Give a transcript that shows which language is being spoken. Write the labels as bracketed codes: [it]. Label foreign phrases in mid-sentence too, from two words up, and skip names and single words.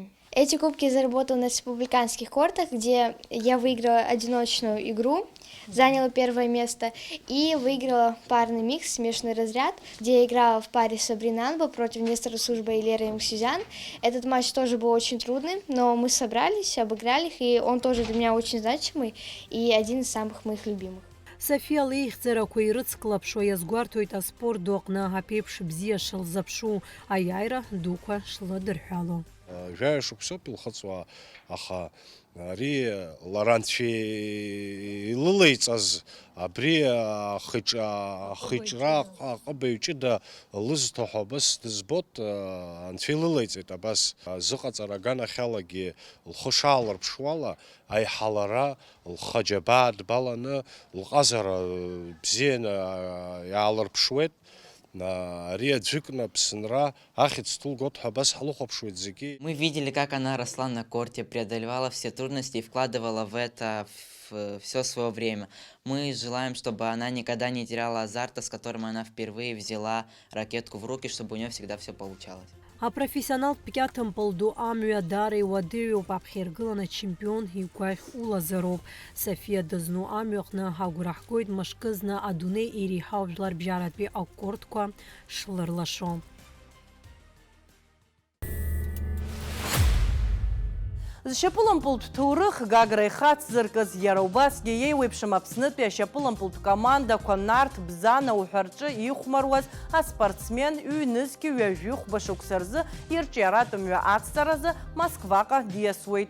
[ru] Эти кубки я заработала на республиканских кортах, где я выиграла одиночную игру, заняла первое место и выиграла парный микс, смешанный разряд, где я играла в паре с Сабриной Анбо против Нестора Сужба и Леры Муксюзян. Этот матч тоже был очень трудный, но мы собрались, обыграли их, и он тоже для меня очень значимый и один из самых моих любимых. [ab] София леихьӡарақәа ирыцклаԥшуа иазгәарҭоит аспорт ду аҟны аԥеиԥш бзиа шылзаԥшу, аиааира дуқәа шладырҳәало. Жәаҩа шықәсоуп илхыҵуа, аха ари лара анцәа илылеиҵаз абри ахиҿра аҟыбаҩ ҷыда лызҭаху абас дызбот, анцәа илылеиҵеит абас зыҟаҵара аганахьалагьы лхы шаалырԥшуала, аиҳа лара лхы аџьабаа дбаланы лҟазара бзианы иаалырԥшуеит. [ru] Мы видели, как она росла на корте, преодолевала все трудности и вкладывала в это все свое время. Мы желаем, чтобы она никогда не теряла азарта, с которым она впервые взяла ракетку в руки, чтобы у нее всегда все получалось. [ab] Апрофессионалтә кьаҭымпыл ду амҩа даара иуадаҩуп, аԥхьаргылан ачемпион игәаӷь улазароуп. Софиа дызну амҩаҟны ҳагәра ҳгоит мышкы зны адунеи иреиҳау жәларбжьаратәи акортқәа шлырлашо. Зшьапылампылтә ҭоурых Гагра ихацзыркыз иара убасгьы иеиуеиԥшым Аԥснытәи ашьапылампылтә командақәа Нарҭ, Бзана уҳәарҿы ихәмаруаз аспортсмен ҩнызқьи ҩажәи шықәса рзы ирҿиаратә мҩа ацҵаразы Москваҟа диасуеит.